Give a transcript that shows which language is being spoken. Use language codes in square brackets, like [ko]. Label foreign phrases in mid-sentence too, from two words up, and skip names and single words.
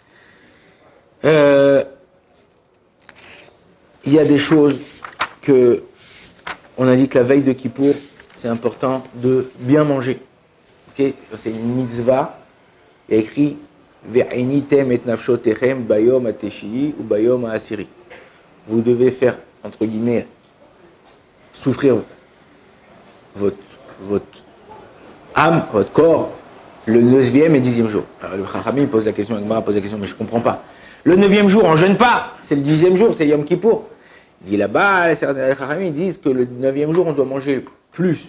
[fr] Il y a des choses que, on a dit que la veille de Kippour, c'est important de bien manger. Okay? C'est une mitzvah. Il y a écrit [he] ועניתם את נפשותיכם ביום התשיעי [fr] ou [he] ביום העשירי. [fr] Vous devez faire, entre guillemets, souffrir votre âme, votre corps, le 9e et 10e jour. Alors le Chachamim pose la question, Agmara pose la question, mais je ne comprends pas. Le 9e jour, on ne jeûne pas. C'est le 10e jour, c'est Yom Kippour. Il dit là-bas, les Chachamim disent que le 9e jour, on doit manger plus.